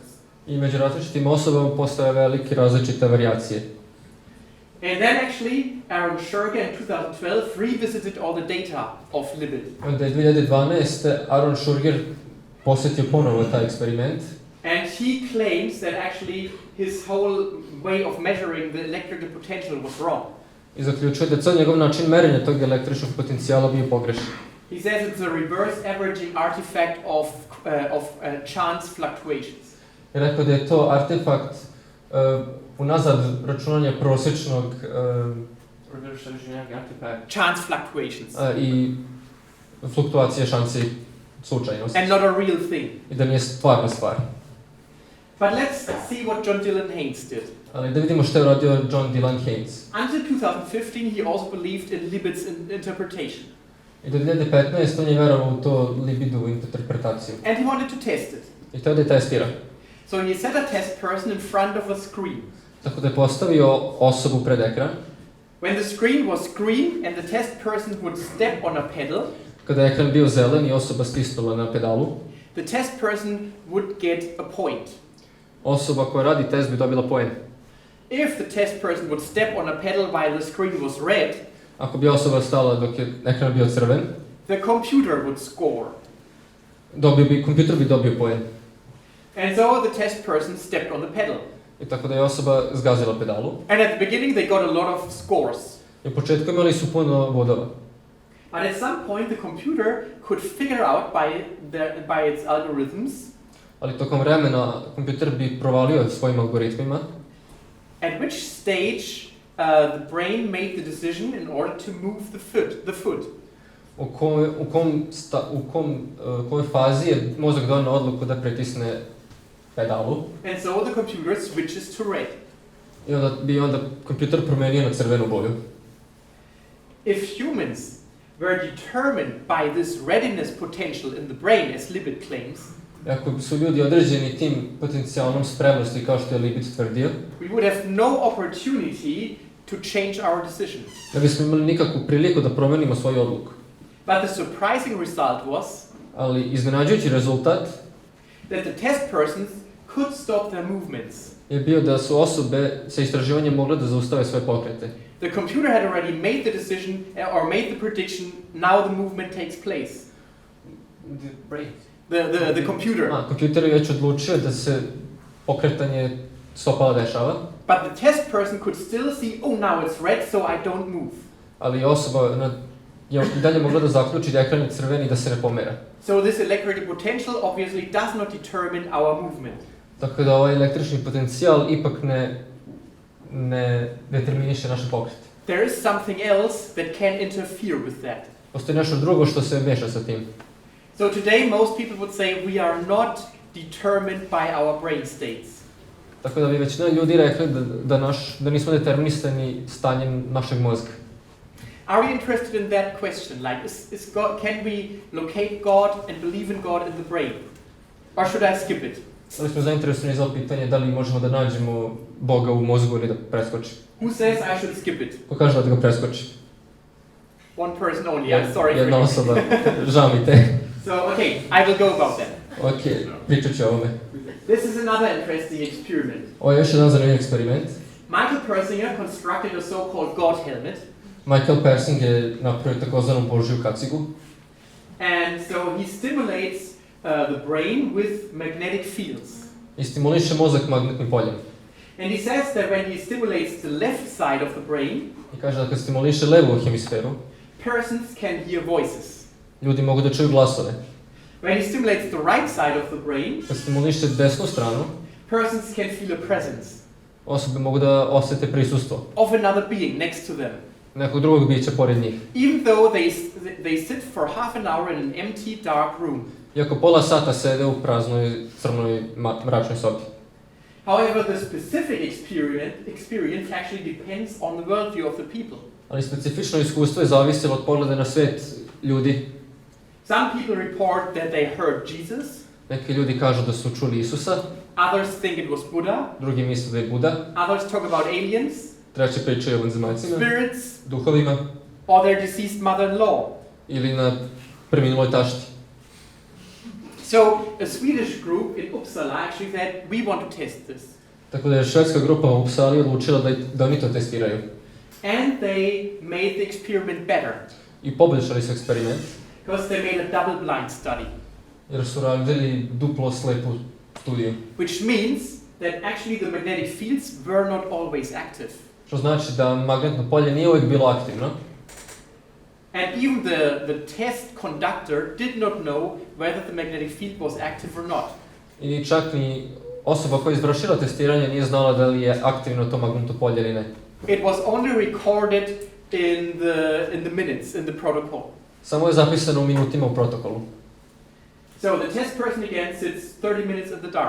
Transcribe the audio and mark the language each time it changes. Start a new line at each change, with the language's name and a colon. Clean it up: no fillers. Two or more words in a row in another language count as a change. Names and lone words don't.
Bosnian: I među različitim osobama postoje velike različite varijacije.
English: And then actually, Aaron Schurger in 2012 revisited all the data of lipid.
Bosnian: Onda je 2012. Aaron Schurger posjetio ponovo taj eksperiment.
English: And he claims that actually his whole way of measuring the electrical potential was wrong.
Bosnian: I zaključuje da cijel njegov način merenja tog električnog potencijala bio pogrešan.
English: He says it's a reverse averaging artifact of chance fluctuations.
Bosnian: I rekao da je to artefakt unazad računanja prosječnog
English: chance fluctuations.
Bosnian: I fluktuacije šansi slučajnosti.
English: And not a real thing.
Bosnian: I da nije stvarna stvar.
English: But let's see what John Dylan Haynes did.
Bosnian: Ali da vidimo što je uradio John Dylan Haynes.
English: Until 2015 he also believed in Libid's interpretation.
Bosnian: I do 2015 on je verovao u to libidovu interpretaciju.
English: And he wanted to test it.
Bosnian: I htio da je testira.
English: So he set a test person in front of a screen.
Bosnian: Tako da je postavio osobu pred ekran.
English: When the screen was green and the test person would step on a pedal,
Bosnian: kada je ekran bio zelen i osoba stisnula na pedalu,
English: the test person would get a point.
Bosnian: Osoba koja radi test bi dobila poen.
English: If the test person would step on a pedal while the screen was red,
Bosnian: ako bi osoba stala dok je ekran bio crven,
English: the computer would score.
Bosnian: Kompjuter bi dobio poen.
English: And so the test person stepped on the pedal.
Bosnian: I tako da je osoba zgazila pedalu.
English: And at the beginning they got a lot of scores.
Bosnian: I u početku imali su puno bodova.
English: But at some point the computer could figure out by its algorithms.
Bosnian: Ali tokom vremena kompjuter bi provalio svojim algoritmima.
English: At which stage the brain made the decision in order to move the foot.
Bosnian: U kojoj fazi je mozak donio odluku da pritisne pedalu.
English: And so the computer switches to red.
Bosnian: I onda bi kompjuter promenio na crvenu boju.
English: If humans were determined by this readiness potential in the brain, as Libid claims,
Bosnian: ako su ljudi određeni tim potencijalnom spremnosti kao što je Libid tvrdio,
English: we would have no opportunity to change our decision.
Bosnian: Ne bismo imali nikakvu priliku da promenimo svoju odluku.
English: But the surprising result was
Bosnian: ali iznenađujući rezultat
English: that the test persons could stop their movements.
Bosnian: Je bio da su osobe sa istraživanjem mogle da zaustave svoje pokrete.
English: The computer had already made the decision or made the prediction, now the movement takes place. The brain. The computer.
Bosnian: Kompjuter je već odlučio da se pokretanje stopala dešava.
English: But the test person could still see, oh now it's red, so I don't move.
Bosnian: Ali osoba je dalje mogla da zaključi da ekran je crven i da se ne pomera.
English: So this electrical potential obviously does not determine our movement.
Bosnian: Tako da ovaj električni potencijal ipak ne determiniše naše pokrete.
English: There is something else that can interfere with that.
Bosnian: Postoji nešto drugo što se meša sa tim.
English: So today most people would say we are not determined by our brain states.
Bosnian: Tako da bi većina ljudi rekli da nismo determinisani stanjem našeg mozga.
English: Are we interested in that question? Like, can we locate God and believe in God in the brain? Or should I skip it?
Bosnian: Da li smo zainteresovani za pitanje da li možemo da nađemo Boga u mozgu ili da preskoči?
English: Who says I should skip it?
Bosnian: Ko kaže da ga preskoči?
English: One person only, I'm sorry.
Bosnian: Jedna osoba, žao mi te.
English: So, okay, I will go about that.
Bosnian: Ok, pričat ću o ovome.
English: This is another interesting experiment.
Bosnian: Ovo je još jedan zanimljiv eksperiment.
English: Michael Persinger constructed a so-called God helmet.
Bosnian: Michael Persing je napravio takozvanu Božju kacigu.
English: And so he stimulates the brain with magnetic fields.
Bosnian: I stimuliše mozak magnetnim poljem.
English: And he says that when he stimulates the left side of the brain,
Bosnian: I kaže da kad stimuliše levu hemisferu,
English: persons can hear voices.
Bosnian: ljudi mogu da čuju glasove.
English: When he stimulates the right side of the brain,
Bosnian: kad stimuliše desnu stranu,
English: persons can feel a presence
Bosnian: osobe mogu da osjete prisustvo
English: of another being next to them.
Bosnian: nekog drugog bića pored njih.
English: Even though they sit for half an hour in an empty, dark room.
Bosnian: Iako pola sata sede u praznoj, crnoj, mračnoj sobi.
English: However, the specific experience actually depends on the worldview of the people.
Bosnian: Ali specifično iskustvo je zavisilo od pogleda na svet ljudi.
English: Some people report that they heard Jesus.
Bosnian: Neki ljudi kažu da su čuli Isusa.
English: Others think it was Buddha.
Bosnian: Drugi misle da je Buda.
English: Others talk about aliens.
Bosnian: Treći pričaju o vanzemaljcima.
English: Spirits.
Bosnian: Duhovima.
English: Or their deceased mother-in-law.
Bosnian: Ili na preminuloj tašti.
English: So, a Swedish group in Uppsala actually said, we want to test this.
Bosnian: Tako da je švedska grupa u Uppsali odlučila da oni to testiraju.
English: And they made the experiment better.
Bosnian: I poboljšali su eksperiment.
English: Because they made a double-blind study.
Bosnian: Jer su radili duplo slepu studiju.
English: Which means that actually the magnetic fields were not always active.
Bosnian: Što znači da magnetno polje nije uvijek bilo aktivno.
English: And even the test conductor did not know whether the magnetic field was active or not.
Bosnian: I čak ni osoba koja je izvršila testiranje nije znala da li je aktivno to magnetno polje ili ne.
English: It was only recorded in the minutes, in the protocol.
Bosnian: Samo je zapisano u minutima u protokolu.
English: So the test person again sits 30 minutes in the dark.